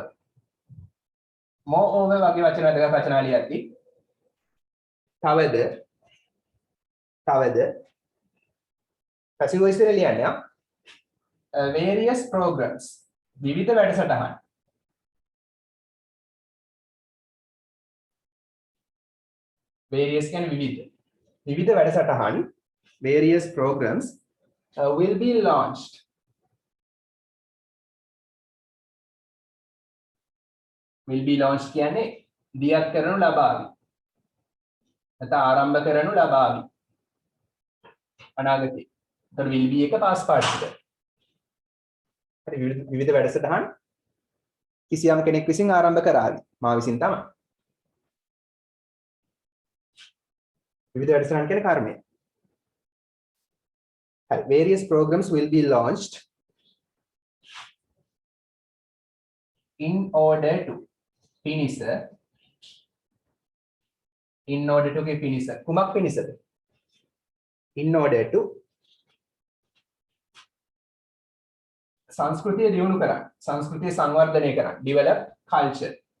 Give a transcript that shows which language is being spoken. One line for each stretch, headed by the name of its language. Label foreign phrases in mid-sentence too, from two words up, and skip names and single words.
Sinhala: moreover වගේ වචන වැදගත් වචන ලියද්දී තවද
English: passive voice
Sinhala: එකේ ලියන්නේ
English: various programs
Sinhala: විවිධ වැඩසටහන්.
English: various
Sinhala: කියන්නේ විවිධ වැඩසටහන්
English: various programs will be launched. will be launched
Sinhala: කියන්නේ දියත් කරනු ලබාවි. නැත්නම් ආරම්භ කරනු ලබාවි. අනාගතේ. ඒතර
English: will be
Sinhala: එක
English: past participle.
Sinhala: හරි විවිධ වැඩසටහන් කිසියම් කෙනෙක් විසින් ආරම්භ කරાવી. මා විසින් තමයි. විවිධ වැඩසටහන් කියන කර්මය.
English: Various programs will be launched in order to finish
Sinhala: කුමක් පිණිසද?
English: in order to
Sinhala: සංස්කෘතිය දියුණු කරන්න, සංස්කෘතිය සංවර්ධනය කරන්න,
English: develop culture.